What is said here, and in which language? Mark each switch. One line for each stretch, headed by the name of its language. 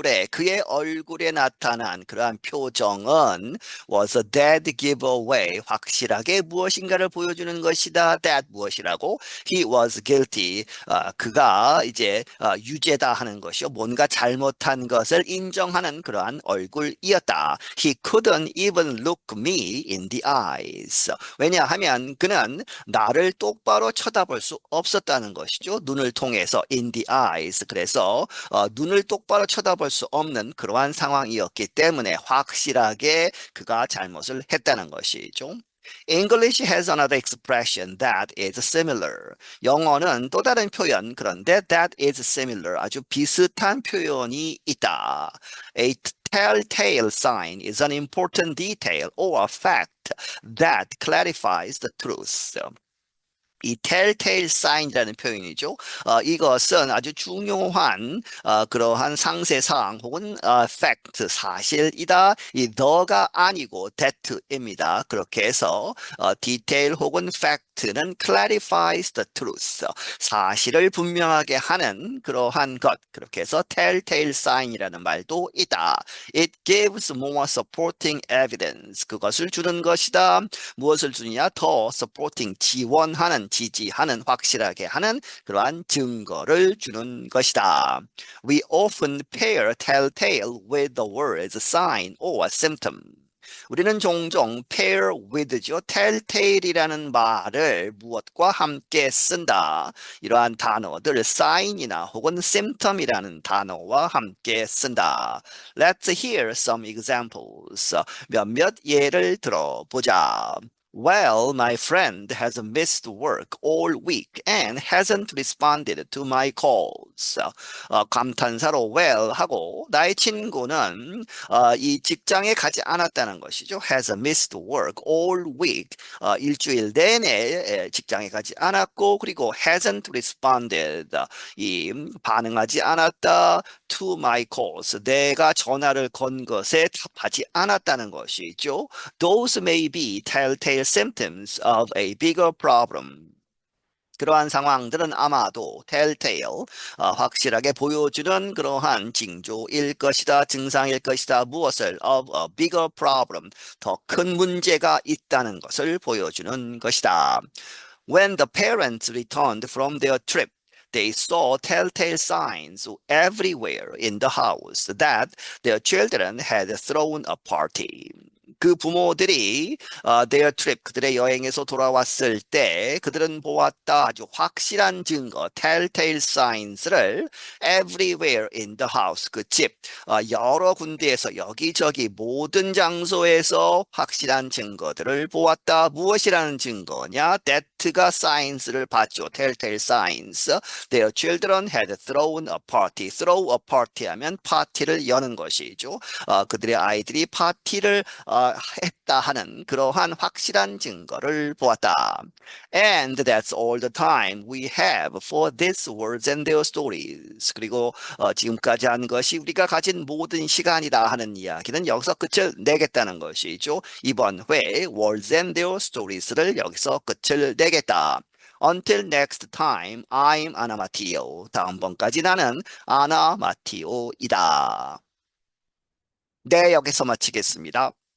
Korean: 그의 얼굴에 나타난 그러한 표정은
English: was a dead giveaway.
Korean: 확실하게 무엇인가를 보여주는 것이다.
English: that
Korean: 무엇이라고?
English: He was guilty.
Korean: 그가 이제 유죄다 하는 것이요. 뭔가 잘못한 것을 인정하는 그러한 얼굴이었다.
English: He couldn't even look me in the eyes.
Korean: 왜냐하면 그는 나를 똑바로 쳐다볼 수 없었다는 것이죠. 눈을 통해서
English: in the eyes.
Korean: 그래서 눈을 똑바로 쳐다볼 수 없는 그러한 상황이었기 때문에 확실하게 그가 잘못을 했다는 것이죠.
English: English has another expression that is similar.
Korean: 영어는 또 다른 표현, 그런데
English: that is similar.
Korean: 아주 비슷한 표현이 있다.
English: A telltale sign is an important detail or a fact that clarifies the truth.
Korean: 이 telltale sign이라는 표현이죠. 이것은 아주 중요한 그러한 상세사항 혹은 fact, 사실이다. 이 the가 아니고 that입니다. 그렇게 해서 detail 혹은 fact는
English: clarifies the truth.
Korean: 사실을 분명하게 하는 그러한 것. 그렇게 해서 telltale sign이라는 말도 있다.
English: It gives more supporting evidence.
Korean: 그것을 주는 것이다. 무엇을 주느냐? 더 supporting, 지원하는, 지지하는, 확실하게 하는 그러한 증거를 주는 것이다.
English: We often pair telltale with the words sign or symptom.
Korean: 우리는 종종
English: pair with
Korean: 죠. telltale이라는 말을 무엇과 함께 쓴다. 이러한 단어들 sign이나 혹은 symptom이라는 단어와 함께 쓴다.
English: Let's hear some examples.
Korean: 몇몇 예를 들어보자.
English: Well, my friend has missed work all week and hasn't responded to my calls.
Korean: 감탄사로 well 하고 나의 친구는 이 직장에 가지 않았다는 것이죠.
English: has missed work all week.
Korean: 일주일 내내 직장에 가지 않았고 그리고
English: hasn't responded.
Korean: 이 반응하지 않았다.
English: to my calls.
Korean: 내가 전화를 건 것에 답하지 않았다는 것이죠.
English: Those may be telltale symptoms of a bigger problem.
Korean: 그러한 상황들은 아마도 telltale, 확실하게 보여주는 그러한 징조일 것이다, 증상일 것이다. 무엇을?
English: of a bigger problem,
Korean: 더 큰 문제가 있다는 것을 보여주는 것이다.
English: When the parents returned from their trip, they saw telltale signs everywhere in the house that their children had thrown a party.
Korean: 그 부모들이
English: their trip,
Korean: 그들의 여행에서 돌아왔을 때 그들은 보았다 아주 확실한 증거, telltale signs를
English: everywhere in the house,
Korean: 그 집, 여러 군데에서 여기저기 모든 장소에서 확실한 증거들을 보았다. 무엇이라는 증거냐? that가 signs를 봤죠.
English: telltale signs. Their children had thrown a party. throw a party
Korean: 하면 파티를 여는 것이죠. 그들의 아이들이 파티를 했다 하는 그러한 확실한 증거를 보았다.
English: And that's all the time we have for these words and their stories.
Korean: 그리고 지금까지 한 것이 우리가 가진 모든 시간이다 하는 이야기는 여기서 끝을 내겠다는 것이죠. 이번 회
English: words and their stories
Korean: 를 여기서 끝을 내겠다.
English: Until next time, I'm Anna Matteo.
Korean: 다음번까지 나는 아나 마티오이다. 네, 여기서 마치겠습니다.